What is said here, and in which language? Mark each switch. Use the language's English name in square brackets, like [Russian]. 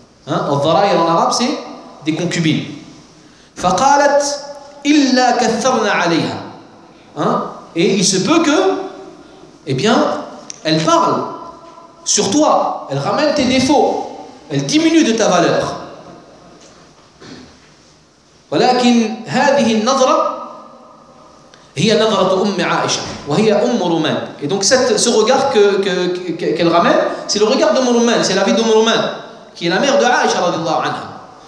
[French] الضرائر en arabe c'est des concubines. [Arabic] فقالت إلا كثرنا عليها [French] et il se peut que eh bien elle parle sur toi, elle ramène tes défauts, elle diminue de ta valeur. [Arabic] ولكن هذه النظرة هي نظرة أم عائشة وهي أم رومان. [French] Et donc ce regard qu'elle ramène, c'est le regard d'Umm Ruman, c'est la vie d'Umm Ruman qui est la mère de Aïcha radiallahu anha.